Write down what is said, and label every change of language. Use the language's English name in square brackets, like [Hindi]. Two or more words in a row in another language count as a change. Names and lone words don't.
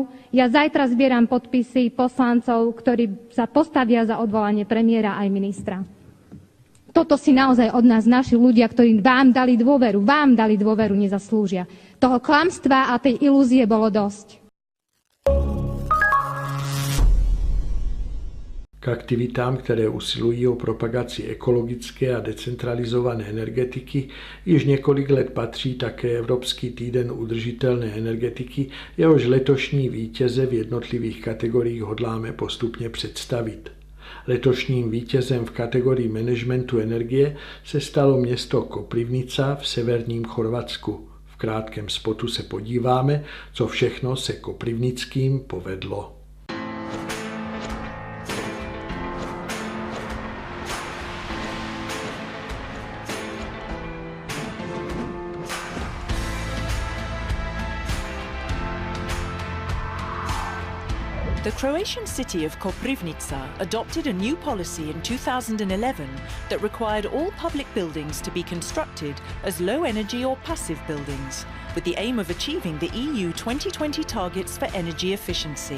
[Slovak] Ja zajtra zbieram podpisy poslancov, ktorí sa postavia za odvolanie premiéra aj ministra. Toto si naozaj od nás naši ľudia, ktorí vám dali dôveru, nezaslúžia. Toho klamstva a tej ilúzie bolo dosť. [Czech] K aktivitám, které usilují o propagaci ekologické a decentralizované energetiky, již několik let patří také Evropský týden udržitelné energetiky, jehož letošní vítěze v jednotlivých kategoriích hodláme postupně představit. Letošním vítězem v kategorii managementu energie se stalo město Koprivnica v severním Chorvatsku. V krátkém spotu se podíváme, co všechno se koprivnickým povedlo. [English] The Croatian city of Koprivnica adopted a new policy in 2011 that required all public buildings to be constructed as low-energy or passive buildings, with the aim of achieving the EU 2020 targets for energy efficiency.